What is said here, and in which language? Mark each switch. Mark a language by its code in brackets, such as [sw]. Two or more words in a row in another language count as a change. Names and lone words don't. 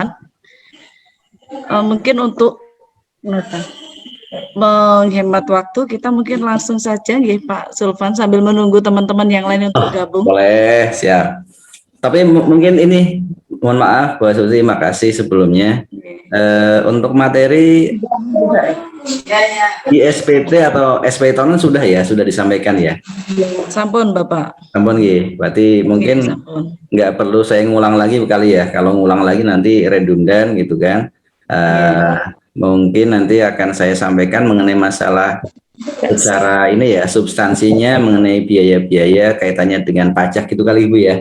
[id] Mungkin untuk menghemat waktu, kita mungkin langsung saja ya Pak Sulfan sambil menunggu teman-teman yang lain untuk gabung. Boleh, siap. Tapi mungkin ini, mohon maaf Bu Susi, makasih sebelumnya. Untuk materi di SPT atau SPT tahunan sudah ya, sudah disampaikan ya? Sampun Bapak. Sampun ya, berarti mungkin nggak perlu saya ngulang lagi kali ya. Kalau ngulang lagi nanti redundan gitu kan. Mungkin nanti akan saya sampaikan mengenai masalah secara ini ya, substansinya mengenai biaya-biaya kaitannya dengan pajak gitu kali Ibu ya.